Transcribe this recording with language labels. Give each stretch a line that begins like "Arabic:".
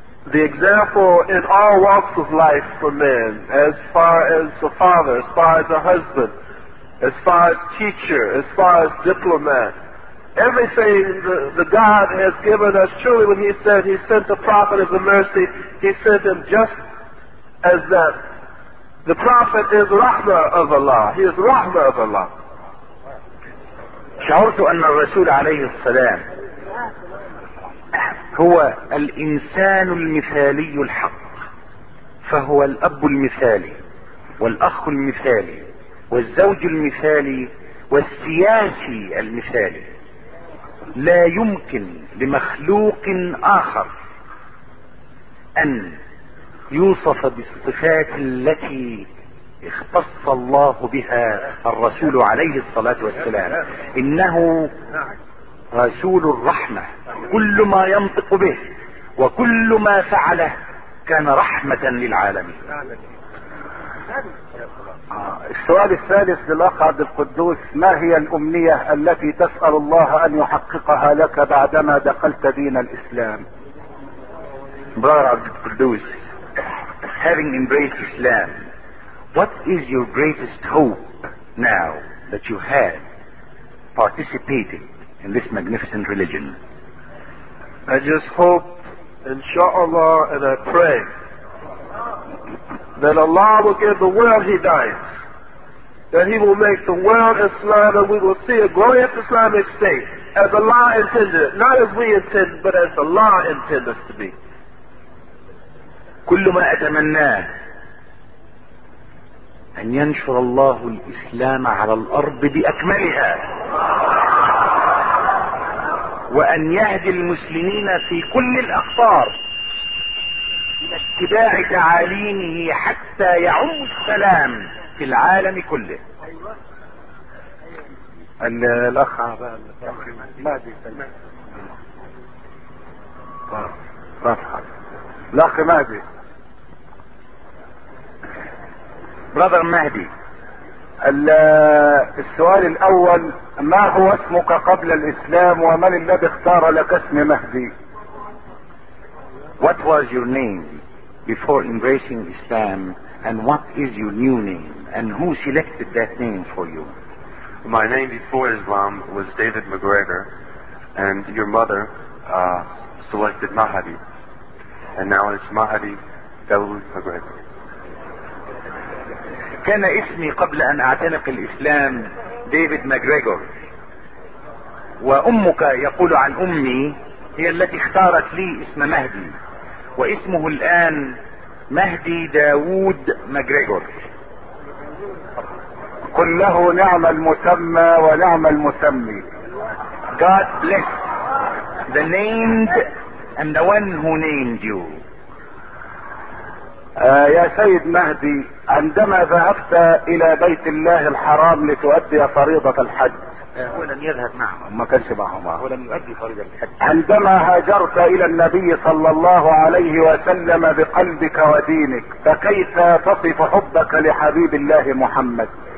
English: the example in all walks of life for men, as far as the father, as far as the husband, as far as teacher, as far as diplomat, everything the God has given us, truly when he said he sent the prophet as a mercy, he sent him just as that. The prophet is rahma of Allah. He is rahma of Allah.
Arabic: شعرت أن الرسول عليه السلام هو الإنسان المثالي الحق، فهو الأب المثالي والأخ المثالي والزوج المثالي والسياسي المثالي. لا يمكن لمخلوق آخر أن يوصف بالصفات التي اختص الله بها الرسول عليه الصلاة والسلام. إنه رسول الرحمة، كل ما ينطق به وكل ما فعله كان رحمة للعالمين. السؤال الثالث للأخ عبد القدوس، ما هي الأمنية التي تسأل الله أن يحققها لك بعدما دخلت دين الإسلام؟
English: Brother عبد القدوس، having embraced Islam, what is your greatest hope now that you have participated in this magnificent religion? I just hope, inshallah, and I pray that Allah will give the world hidayah, that he will make the world Islam, and we will see a glorious Islamic state as Allah intended, not as we intend, but as Allah intended us to be.
Arabic: كل ما أتمناه أن ينشر الله الإسلام على الأرض بأكملها، وأن يهدي المسلمين في كل الأقطار لاتباع تعاليمه حتى يعم السلام في العالم كله. الأخ مهدي، الأخ مهدي،
English: brother مهدي،
Arabic: السؤال الاول، ما هو اسمك قبل الاسلام ومن الذي اختار لك اسم مهدي؟
English: What was your name before embracing Islam and what is your new name and who selected that name for you? My name before Islam was David McGregor and your mother selected Mahdi and now it's Mahdi David McGregor.
Arabic: كان اسمي قبل ان اعتنق الاسلام ديفيد ماكغريغور، وامك يقول عن امي هي التي اختارت لي اسم مهدي، واسمه الان مهدي داود ماكغريغور. قل له نعم المسمى ونعم المسمي.
English: God bless the named and the one who named you.
Arabic: يا سيد مهدي، عندما ذهبت الى بيت الله الحرام لتؤدي فريضة الحج، هو لم يذهب معهم، ما كانش معهم، هو لم يؤدي فريضة الحج. عندما هاجرت الى النبي صلى الله عليه وسلم بقلبك ودينك، فكيف تصف حبك لحبيب الله محمد؟